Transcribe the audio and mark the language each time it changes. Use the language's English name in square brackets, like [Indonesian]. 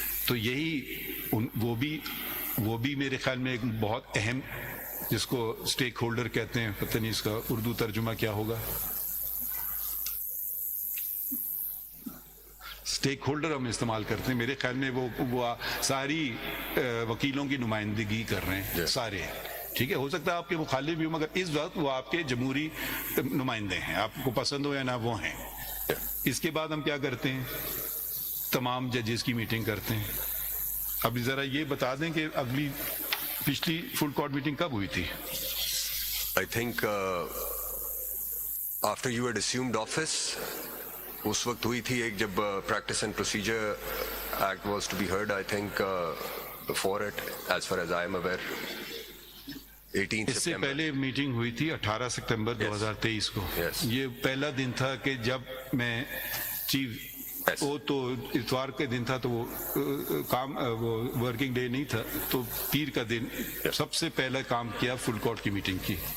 [Urdu] تو یہی وہ بھی میرے خیال میں ایک بہت اہم, جس کو اسٹیک ہولڈر کہتے ہیں, پتہ نہیں اس کا اردو ترجمہ کیا ہوگا, اسٹیک ہولڈر ہم استعمال کرتے ہیں, میرے خیال میں وہ ساری وکیلوں کی نمائندگی کر رہے ہیں سارے, ٹھیک ہے. ہو سکتا ہے آپ کے مخالف بھی ہوں, مگر اس وقت وہ آپ کے جمہوری نمائندے ہیں, آپ کو پسند ہو یا نہ وہ ہیں. اس کے بعد ہم کیا کرتے ہیں, تمام ججز کی میٹنگ کرتے ہیں. اب ذرا یہ بتا دیں کہ پچھلی فل کورٹ میٹنگ کب ہوئی تھی؟ [English] I think after you had assumed office, [Urdu] اس وقت ہوئی تھی ایک, جب [English] practice and procedure act was to be heard. I think before it, as far as I am aware, 18 [Urdu] اس سے [English] September. [Urdu] پہلے میٹنگ ہوئی تھی 18 سپتمبر 2023 کو. [English] Yes. [Urdu] یہ پہلا دن تھا کہ جب میں چیف, وہ تو اتوار کے دن تھا, تو وہ کام, وہ ورکنگ ڈے نہیں تھا, تو پیر کا دن سب سے پہلا کام کیا فل کورٹ کی میٹنگ کی.